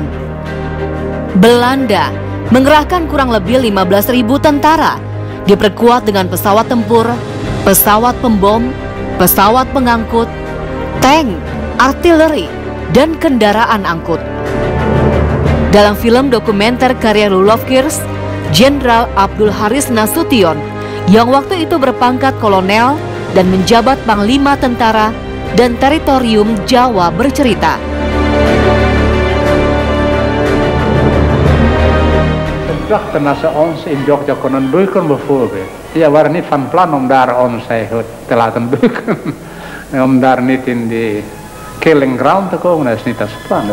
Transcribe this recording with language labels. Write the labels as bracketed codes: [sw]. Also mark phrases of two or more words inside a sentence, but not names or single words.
[id] Belanda mengerahkan kurang lebih 15.000 tentara, diperkuat dengan pesawat tempur, pesawat pembom, pesawat pengangkut, tank, artileri, dan kendaraan angkut. Dalam film dokumenter karya Lulovkirs, Jenderal Abdul Haris Nasution yang waktu itu berpangkat kolonel dan menjabat Panglima Tentara dan Teritorium Jawa bercerita. [nl] Dachten als ze ons in Jogja konden beuken bijvoorbeeld. Ja, we waren niet van plan om daar ons eigenlijk te laten beuken. Om daar niet in die [en] killing ground [nl] te komen, dat is niet als plan.